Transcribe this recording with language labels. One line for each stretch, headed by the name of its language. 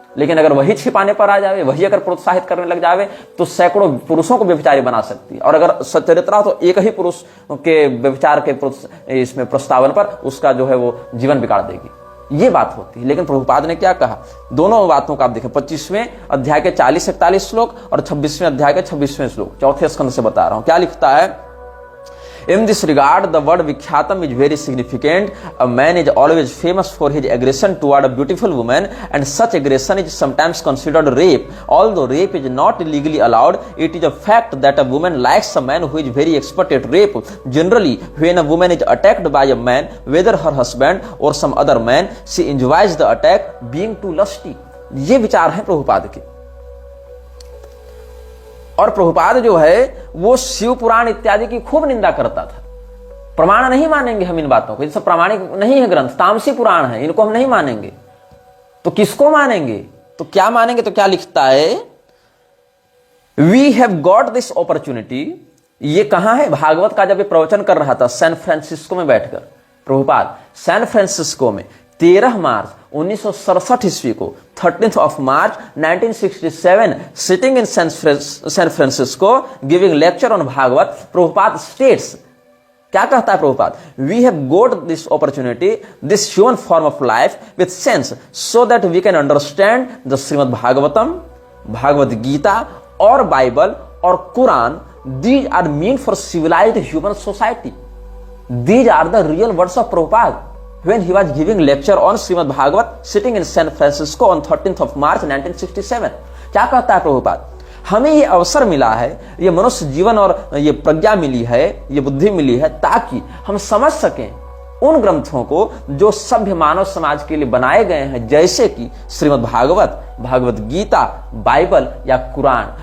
Hindi: लेकिन अगर वही छिपाने पर आ जावे, वही अगर प्रोत्साहित करने लग जावे, तो सैकड़ों पुरुषों को व्यभिचारी बना सकती है। और अगर सच्चरित्रा तो एक ही पुरुष के व्यभिचार के इसमें प्रस्तावन पर उसका जो है वो जीवन बिगाड़ देगी, ये बात होती है। लेकिन प्रभुपाद ने क्या कहा, दोनों बातों का आप देखें, 25वें अध्याय के 40-41 श्लोक और 26वें अध्याय के 26वें श्लोक, चौथे स्कंद से बता रहा हूं। क्या लिखता है,
English: In this regard, the word Vikhyatam is very significant. A man is always famous for his aggression toward a beautiful woman, and such aggression is sometimes considered rape. Although rape is not legally allowed, it is a fact that a woman likes a man who is very expert at rape. Generally, when a woman is attacked by a man, whether her husband or some other man, she enjoys the attack, being too lusty.
Hindi: ये विचार है प्रभुपाद के। और प्रभुपाद जो है वो शिव पुराण इत्यादि की खूब निंदा करता था। प्रमाण नहीं मानेंगे हम इन बातों को, ये सब प्रामाणिक नहीं है ग्रंथ, तामसी पुराण है, इनको हम नहीं मानेंगे। तो किसको मानेंगे, तो क्या मानेंगे, तो क्या लिखता है,
English: We have got this opportunity.
Hindi: ये कहां है, भागवत का जब ये प्रवचन कर रहा था सैन फ्रांसिस्को में बैठकर, प्रभुपाद सैन फ्रांसिस्को में 13 मार्च 1967 ईस्वी को,
English: 13th of March 1967, sitting in San Francisco giving lecture on Bhagavad, Prabhupada states,
Hindi: क्या कहता है Prabhupada,
English: we have got this opportunity, this human form of life with sense, so that we can understand the Srimad Bhagavatam, Bhagavad Gita और Bible और Quran. These are meant for civilized human society. These are the real words of Prabhupada when he was giving lecture on Srimad Bhagavat sitting in San Francisco on 13th of March 1967.
Hindi: क्या कहता है प्रभुपाद, हमें ये अवसर मिला है, ये मनुष्य जीवन और ये प्रज्ञा मिली है, ये बुद्धि मिली है, ताकि हम समझ सकें उन ग्रंथों को जो सभ्य मानव समाज के लिए बनाए गए हैं, जैसे कि श्रीमद् भागवत, भगवत गीता, बाइबल या कुरान।